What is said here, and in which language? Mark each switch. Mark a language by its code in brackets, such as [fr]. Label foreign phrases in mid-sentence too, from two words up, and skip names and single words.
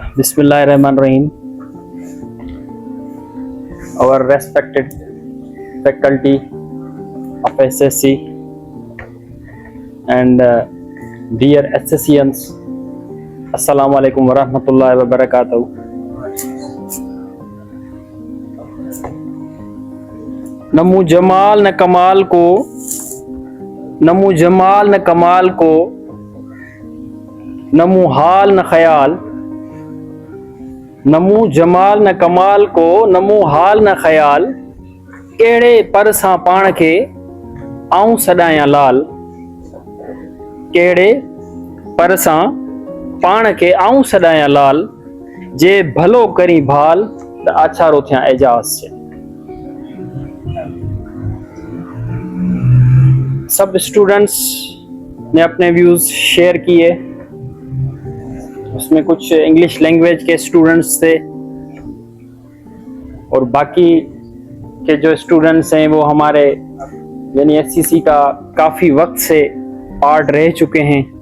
[ar] بسم الله الرحمن الرحيم. [en] Our respected faculty of SSC and dear SSCians, [ar] السلام عليكم ورحمة الله وبركاته. [sd] नमू जमाल न कमाल को, नमू जमाल न कमाल को, नमू हाल न ख्याल, नमू जमाल न कमाल को, नमू हाल न ख्याल, केड़े पर सां पाण खे आऊं सॾायां लाल, केड़े पर सां पाण खे आऊं सॾायां लाल, जे भलो करी भाल त आछारो थियां एजाज़ से। [hi] सब स्टूडेंट्स ने अपने व्यूज़ शेयर किए, उसमें कुछ [en] English language [hi] के स्टूडेंट्स थे और बाकी के जो स्टूडेंट्स हैं वो हमारे यानी एससीसी का काफ़ी वक्त से पार्ट रह चुके हैं।